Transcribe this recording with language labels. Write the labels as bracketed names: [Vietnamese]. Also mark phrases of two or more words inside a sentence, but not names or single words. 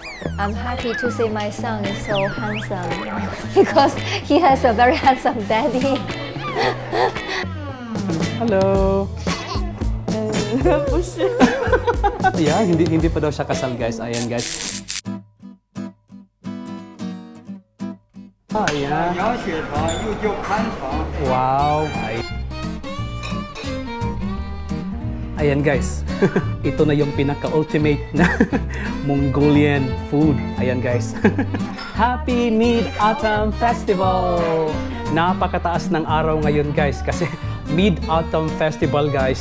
[English] I'm happy to see my son is so handsome because he has a very handsome daddy. Hello! [Chinese] 不是。 [English] Yeah, [Filipino] hindi pa daw siya kasal, guys. Ayan, guys. Ayan. [Chinese] 羊血肠又叫盘肠。 [Filipino] Wow! Ayan, guys. Ito na yung pinaka-ultimate na [English] Mongolian food. [Filipino] Ayan, guys. [English] Happy Mid-Autumn Festival! [Filipino] Napakataas ng araw ngayon, guys, kasi Mid-Autumn Festival, guys.